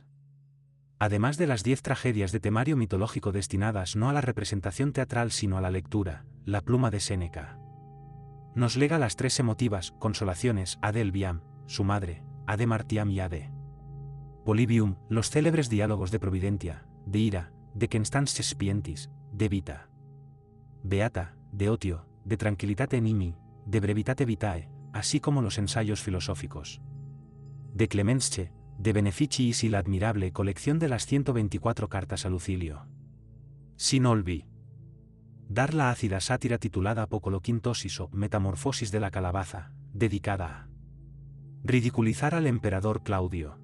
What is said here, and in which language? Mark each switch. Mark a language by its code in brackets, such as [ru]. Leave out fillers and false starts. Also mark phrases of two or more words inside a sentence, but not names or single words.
[es] Además de las 10 tragedias de temario mitológico destinadas no a la representación teatral sino a la lectura, la pluma de Séneca nos lega las 3 emotivas consolaciones a de Elviam, su madre, a de Martiam y a de Polybium, los célebres diálogos de Providentia, de Ira, de Constantia Spientis, de Vita Beata, de Otio, de Tranquilitate Nimi, de Brevitate Vitae, así como los ensayos filosóficos de Clemensche, de Beneficiis y la admirable colección de las 124 cartas a Lucilio. Sin olvidar la ácida sátira titulada Apocoloquintosis o Metamorfosis de la calabaza, dedicada a ridiculizar al emperador Claudio.